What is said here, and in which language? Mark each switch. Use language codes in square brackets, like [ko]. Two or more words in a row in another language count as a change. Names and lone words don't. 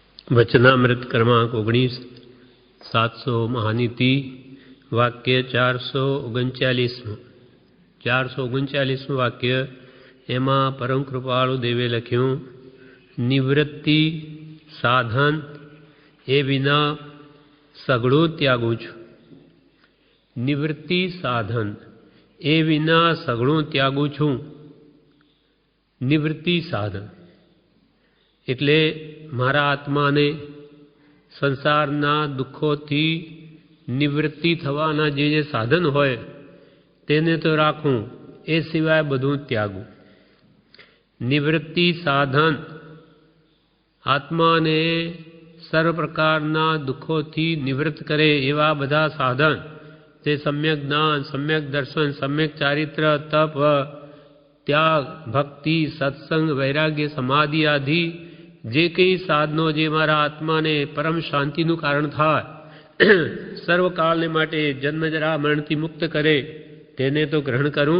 [gu] વચનામૃત ક્રમાંક 19 700 મહાનીતિ વાક્ય 439 વાક્ય એમા પરમ કૃપાળુ દેવે લખ્યું નિવૃત્તિ સાધન એ વિના સગળું ત્યાગું છું। નિવૃત્તિ સાધન એ વિના સગળું ત્યાગું છું। निवृत्ति साधन એટલે મારા આત્માને સંસારના દુઃખોથી નિવૃત્તિ થવાના જે સાધન હોય તેને તો રાખું, એ સિવાય બધું ત્યાગું। નિવૃત્તિ સાધન આત્માને સર્વ પ્રકારના દુઃખોથી નિવૃત્ત કરે એવા બધા સાધન, તે સમ્યક જ્ઞાન, સમ્યક દર્શન, સમ્યક ચારિત્ર, તપ, ત્યાગ, ભક્તિ, સત્સંગ, વૈરાગ્ય, સમાધિ આદિ જે કંઈ સાધનો જે મારા આત્માને પરમ શાંતિનું કારણ થાય, સર્વકાળને માટે જન્મજરા મરણથી મુક્ત કરે તેને તો ગ્રહણ કરું।